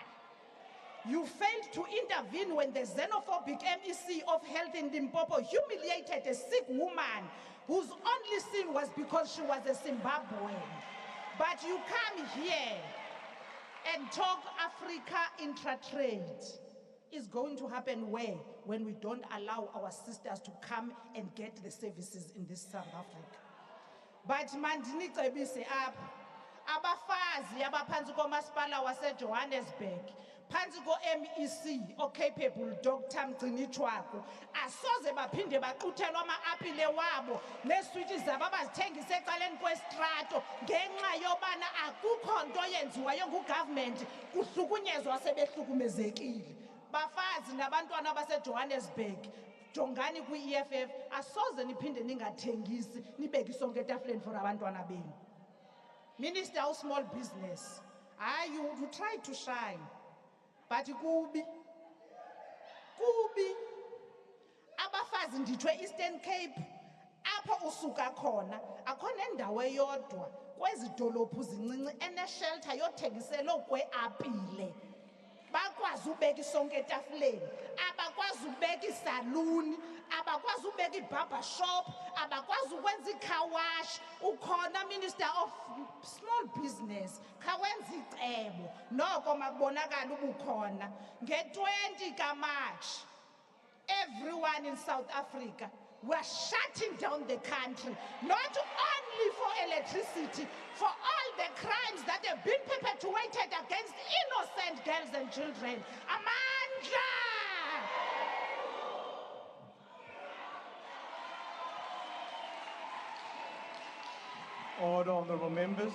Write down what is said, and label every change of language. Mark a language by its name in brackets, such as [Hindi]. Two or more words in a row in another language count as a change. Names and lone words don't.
[English] You failed to intervene when the xenophobic MEC of Health in Limpopo humiliated a sick woman whose only sin was because she was a Zimbabwean. But you come here and talk Africa intra-trade. Is going to happen where? When we don't allow our sisters to come and get the services in this South Africa. [Xhosa] But mandini cebise apha abafazi abaphansi komasipala waseJohannesburg phansi ko-MEC o-capable Dr. Mgcinichwaku asoze baphinde baquthelwa ama-apile wabo neswiti zabo abazithengisa ecaleni kwestrato ngenxa yobana akukho nto yenziwayo ngugovernment kuhlukunyezwa sebehlukumezekile. Bafazi nabantwana baseJohannesburg, jongani kwi-EFF, asoze niphinde ningathengisi nibeke isonke etafuleni for abantwana benu. Minister of Small Business, you try to shine, but kubi. Abafazi ndithwe Eastern Cape, apho usuka khona, akhona endawo eyodwa kwezi dolophu zincinci ene-shelter yothengisela okwe-apile. Bakwazi ubeka isonke etafuleni, abakwazi ubeka isaluni, abakwazi ubeka i-barber shop, abakwazi ukwenza i-car wash. [English] Ukhona Minister of Small Business, [Xhosa] khawenza icebo noko makubonakala ubukhona. Nge-20 kaMarch, [English] everyone in South Africa were shutting down the country, not only for electricity, for all the crimes that have been perpetuated against innocent girls and children. [Xhosa] Amandla! [English] Order, honorable members.